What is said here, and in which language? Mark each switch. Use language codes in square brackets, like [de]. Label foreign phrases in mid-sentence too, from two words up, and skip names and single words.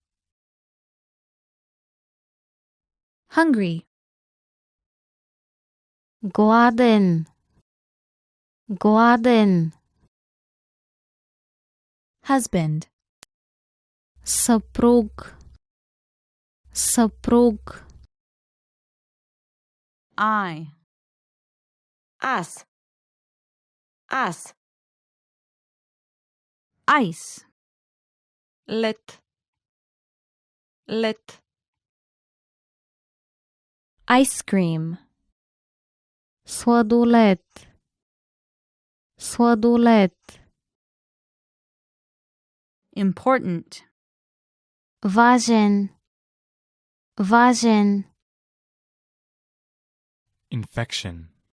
[en] Hungry. [bg] Гладен, гладен. [en] Husband. [bg] Съпруг, съпруг. [en] I. Us. Us. Ice. Lit. Lit. Ice cream. [bg] Сладолед, сладолед. [en] Important. [bg] Важен, важен. [en] Infection.